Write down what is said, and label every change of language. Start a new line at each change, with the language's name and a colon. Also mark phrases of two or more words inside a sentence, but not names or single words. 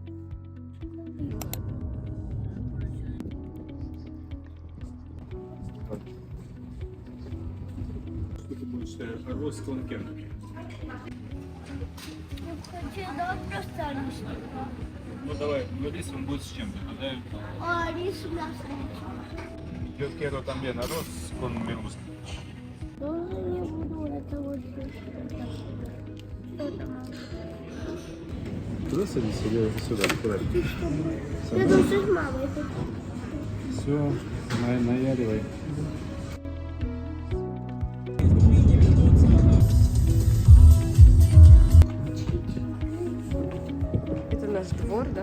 Russian: Что ты будешь? Арроз с конкем. Хочу, давай просто рис. Ну давай, ну рис он будет с чем-то. А, рис мясо.
Spanish: Yo quiero también arroz con merluza.
Russian: Тоже не буду, это вот здесь. Что там? Туда садись или сюда? Куда? Я тоже с мамой хочу. Все, наяривай. Это наш двор, да?